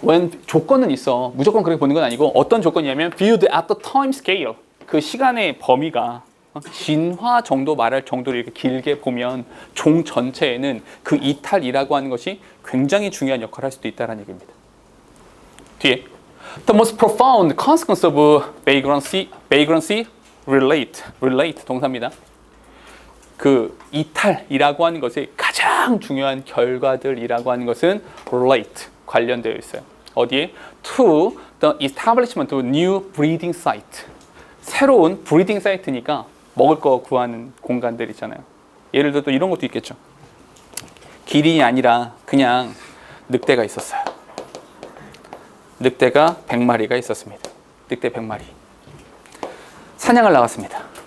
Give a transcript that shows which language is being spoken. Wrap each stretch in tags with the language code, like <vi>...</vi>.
<ko>웬 조건은 있어. 무조건 그렇게 보는 건 아니고 어떤 조건이냐면</ko> <en>viewed at the time scale.</en> <ko>그 시간의 범위가 진화 정도 말할 정도로 이렇게 길게 보면 종 전체에는 그 이탈이라고 하는 것이 굉장히 중요한 역할을 할 수도 있다는 얘기입니다. 뒤에</ko> <en>The most profound consequence of vagrancy relate</en> <ko>동사입니다. 그 이탈이라고 하는 것의 가장 중요한 결과들이라고 하는 것은 relate 관련되어 있어요. 어디에?</ko> <en>To the establishment of new breeding site.</en> <ko>새로운 브리딩 사이트니까 먹을 거 구하는 공간들 있잖아요. 예를 들어 또 이런 것도 있겠죠. 기린이 아니라 그냥 늑대가 있었어요. 늑대가 100마리가 있었습니다. 늑대 100마리. 사냥을 나갔습니다.</ko>